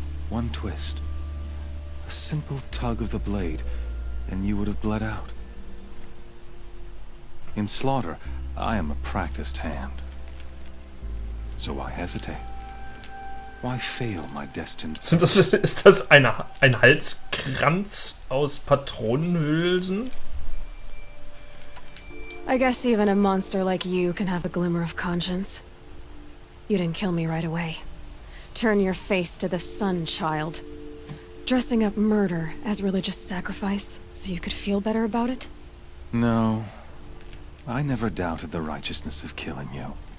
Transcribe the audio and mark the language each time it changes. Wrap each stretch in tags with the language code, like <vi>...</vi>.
<en>One twist, a simple tug of the blade, and you would have bled out. In slaughter, I am a practiced hand. So why hesitate? Why fail my destined purpose?</en> <de>Ist das ein Halskranz aus Patronenhülsen?</de> <en>I guess even a monster like you can have a glimmer of conscience. You didn't kill me right away. Turn your face to the sun, child. Dressing up murder as religious sacrifice so you could feel better about it? No, I never doubted the righteousness of killing you.</en>